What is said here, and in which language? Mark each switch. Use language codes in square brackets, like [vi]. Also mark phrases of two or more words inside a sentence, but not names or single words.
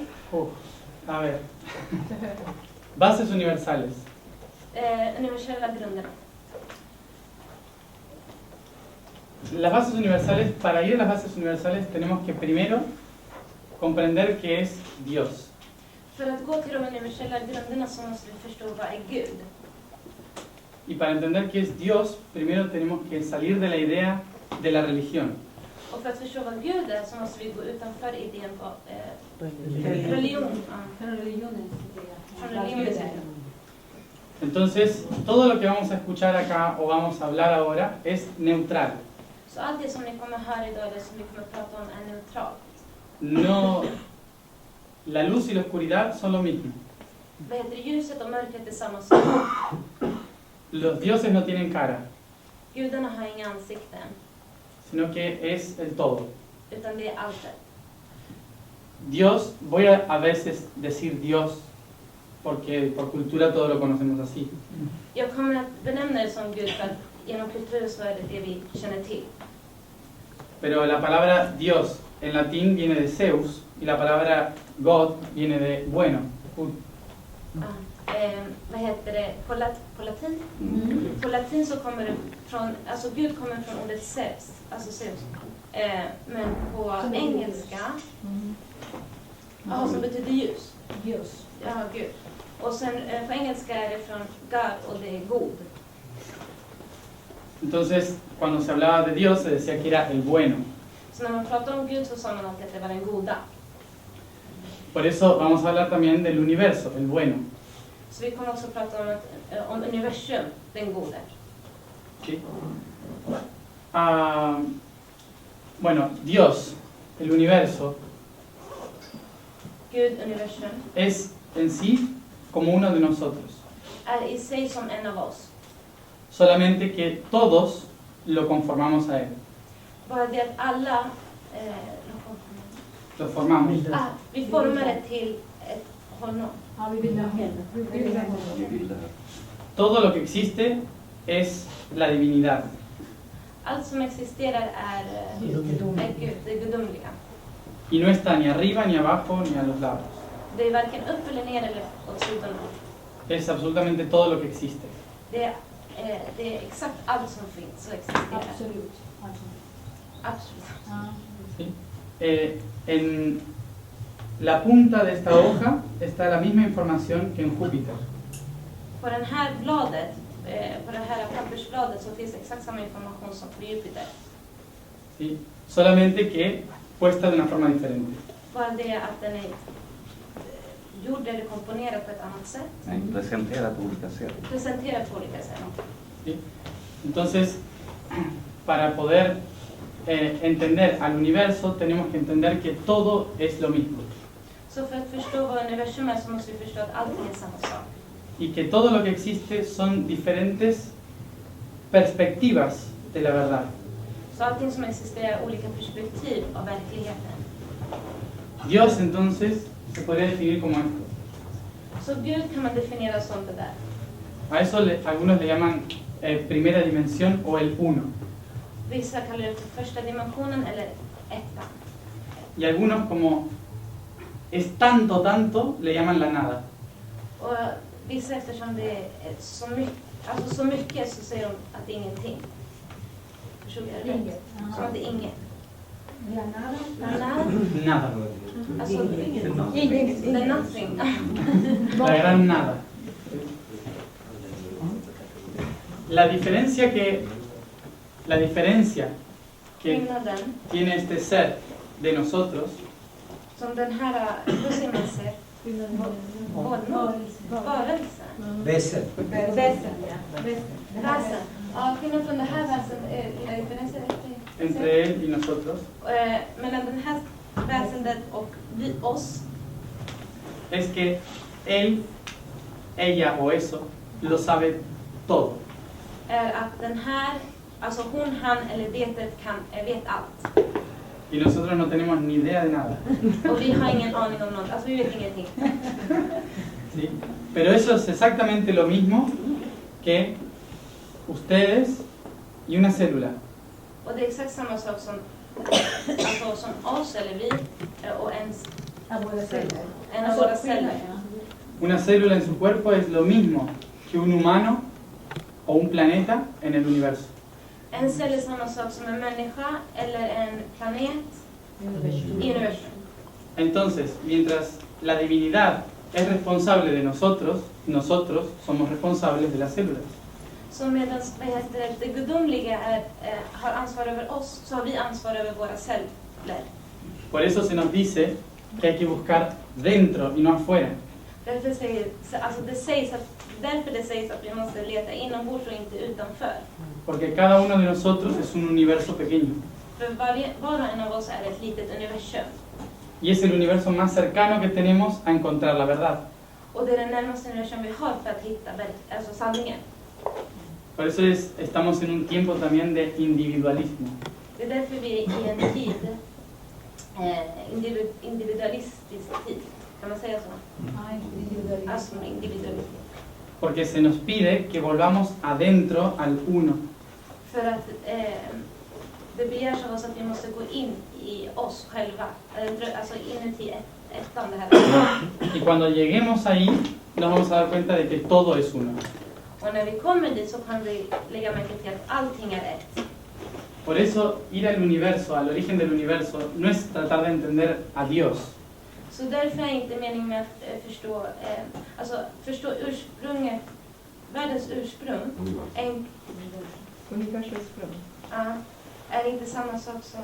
[es] a ver. Bases universales. [sv] Universella grunderna. [es] Las bases universales, para ir a las bases universales tenemos que primero comprender qué es Dios. [sv] För att gå till de universella grunderna så måste vi förstå vad är Gud. [es] Y para entender qué es Dios, primero tenemos que salir de la idea de la religión. [sv] Och för att förstå vad Gud är så måste vi gå utanför idén på religion. [es] Pero religiones. [sv] Från religionens sida. [es] Entonces, todo lo que vamos a escuchar acá o vamos a hablar ahora es neutral. [sv] Så allt det som ni kommer höra idag eller som vi kommer prata om är neutralt. [es] no, la luz y la oscuridad son lo mismo. [sv] Vad heter det? Ljuset och mörkret är samma sak. [es] Los dioses no tienen cara, [sv] Gudarna har inga ansikten, [es] sino que es el todo. [sv] utan det är alltet. [es] Dios, voy a veces decir Dios, porque por cultura todo lo conocemos así. [sv] Jag kommer att benämna det som Gud för att genom kulturen så är det vi känner till. [es] Pero la palabra Dios en latín viene de Zeus y la palabra God viene de bueno. [sv] Vad heter det? På latin? På latin så kommer det från, alltså Gud kommer från ordet Zeus, alltså Zeus. Men på engelska, som betyder ljus. [es] Dios. [sv] Ja, Gud. Och sen på engelska är det från God och det är god. [es] Entonces, cuando se hablaba de Dios se decía que era el bueno. [sv] Så när man pratar om Gud så sa man alltid att det var den goda. [es] Por eso vamos a hablar también del universo, el bueno. [sv] Så vi kommer också prata om universum, den gode. [es] ¿Sí? Bueno, Dios, el universo, [sv] Gud, universum, [es] es en sí como uno de nosotros. [sv] är i sig som en av oss. [es] Solamente que todos lo conformamos a él. [sv] Bara det att alla [es] Lo formamos. [sv] vi formar det till ett honom. Ja, vi vill ha henne. [es] Todo lo que existe es la divinidad. [sv] Allt som existerar är Gud, det gudomliga. [es] Y no está ni arriba, ni abajo, ni a los lados. [sv] Det är varken upp eller ner eller åt sidorna. [es] Es absolutamente todo lo que existe. [sv] Det är exakt allt som finns och existerar. Absolut. Absolut. [es] ¿Sí? En la punta de esta hoja está la misma información que en Júpiter. [sv] På den här bladet, på det här pappersbladet så finns exakt samma information som på Jupiter. [es] ¿Sí? Solamente que puesta de una forma diferente. [sv] Bara det att den är gjord eller komponerad på ett annat sätt. Nej, presenterat på olika sätt. Presenterad på olika sätt. [es] ¿Sí? Entonces, para poder entender al universo tenemos que entender que todo es lo mismo. [sv] Så för att förstå vad universum är så måste vi förstå att allting är samma sak. [es] Y que todo lo que existe son diferentes perspectivas de la verdad. [sv] Så allting som existerar är olika perspektiv av verkligheten. [es] Dios entonces se podría definir como esto. [sv] Så Gud kan man definiera som det där. [es] A eso algunos le llaman primera dimensión o el uno. [sv] Vissa kallar det för första dimensionen eller ettan. [es] Y algunos como es tanto, le llaman la nada. [sv] Och vissa eftersom det är så mycket så säger de att det är ingenting. Förstår du det? Som att det är inget. [es] La nada. Nada. [sv] Alltså, [en] the nothing. [es] La gran nada. La diferencia que [sv] Skillnaden [es] tiene este ser de nosotros [sv] som den här, hur säger man ser? Varelsen. Väsen. Väsen. Väsen. Ja, skillnaden från det här väsen är differensen [es] entre él y nosotros [sv] mellan den här väsendet och oss. [es] es que él, ella o eso lo sabe todo. [sv] Är att den här, alltså hon, han eller vetet vet allt. [es] Y nosotros no tenemos ni idea de nada. [sv] Och vi har ingen aning om något, alltså vi vet ingenting. [es] ¿Sí? Pero eso es exactamente lo mismo que ustedes y una célula. [sv] Och det är exakt samma sak som, alltså, som oss eller vi och en av våra celler. [es] Una célula en su cuerpo es lo mismo que un humano o un planeta en el universo. [sv] En cell är samma sak som en människa eller en planet i universum. [es] Entonces, mientras la divinidad es responsable de nosotros, nosotros somos responsables de las células. [sv] Så medan det gudomliga har ansvar över oss så har vi ansvar över våra celler. [es] Por eso se nos dice que hay que buscar dentro y no afuera. [sv] Därför det sägs att vi måste leta inombords och inte utanför. [es] Porque cada uno de nosotros es un universo pequeño. [sv] För var och en av oss är ett litet universum. [es] Y es el universo más cercano que tenemos a encontrar la verdad. [sv] Och det är den närmaste universum vi har för att hitta alltså sanningen. [es] Por eso estamos en un tiempo también de individualismo. [sv] Det är därför vi är i en tid, individualistisk tid. Kan man säga så? Alltså individualistisk. [es] Porque se nos pide que volvamos adentro al uno. [sv] För att det begärs av oss att vi måste gå in i oss själva. Alltså inuti ettan det här. [es] Y cuando lleguemos ahí, nos vamos a dar cuenta de que todo es uno. [sv] Och när vi kommer dit så kan vi lägga märke till att allting är ett. [es] Por eso ir al universo, al origen del universo, no es tratar de entender a Dios, [sv] Så därför är inte meningen med att förstå ursprunget, världens ursprung, Universumsprung. är inte samma sak som...